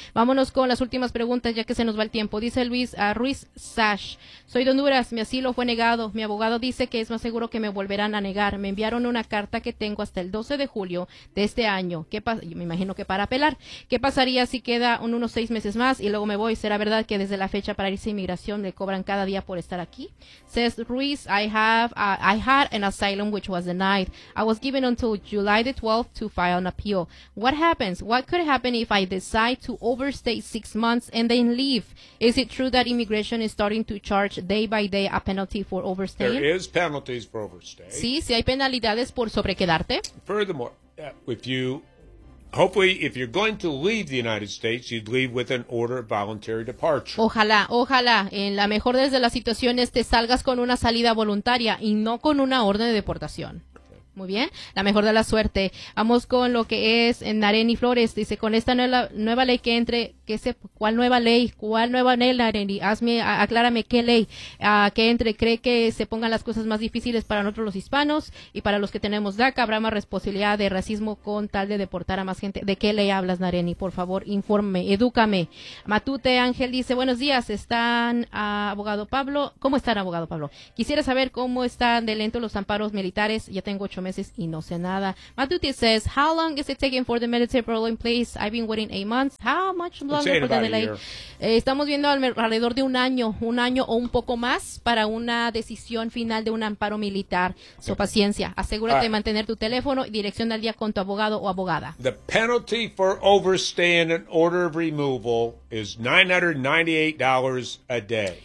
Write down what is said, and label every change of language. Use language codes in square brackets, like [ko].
[es] Vámonos con las últimas preguntas ya que se nos va el tiempo. Dice Luis Ruiz Sash, soy de Honduras, mi asilo fue negado, mi abogado dice que es más seguro que me volverán a negar, me enviaron una carta que tengo hasta el 12 de julio de este año, me imagino que para apelar. ¿Qué pasaría si queda unos 6 meses más y luego me voy? ¿Será verdad que desde la fecha para irse a inmigración le cobran cada día por estar aquí? [en] Says Ruiz, I had an asylum which was denied. I was given until July the 12th to file an appeal. What happens? What could happen if I decide to overstay 6 months and then leave? Is it true that immigration is starting to charge day by day a penalty for overstaying? There is penalties for overstay. [es] Sí, hay penalidades por sobrequedarte. [en] Furthermore, if you hopefully, if you're going to leave the United States, you'd leave with an order of voluntary departure. [es] Ojalá, en la mejor de las situaciones, te salgas con una salida voluntaria y no con una orden de deportación. Muy bien, la mejor de la suerte. Vamos con lo que es en Nareni Flores. Dice, con esta nueva ley que entre, que se, ¿cuál nueva ley? ¿Cuál nueva ley, Nareni? Hazme, aclárame, ¿qué ley que entre? ¿Cree que se pongan las cosas más difíciles para nosotros los hispanos y para los que tenemos DACA? ¿Habrá más responsabilidad de racismo con tal de deportar a más gente? ¿De qué ley hablas, Nareni? Por favor, infórmame, edúcame. Matute Ángel dice, buenos días, están abogado Pablo. ¿Cómo están, abogado Pablo? Quisiera saber cómo están de lento los amparos militares. Ya tengo 8 meses y no sé nada. [en] Matuti says, how long is it taking for the military parole in place? I've been waiting 8 months. How much longer for the delay? [es] Estamos viendo alrededor de un año o un poco más para una decisión final de un amparo militar. So, paciencia. Asegúrate de mantener tu teléfono y dirección al día con tu abogado o abogada. [en] The penalty for overstaying an order of removal is $998 a day.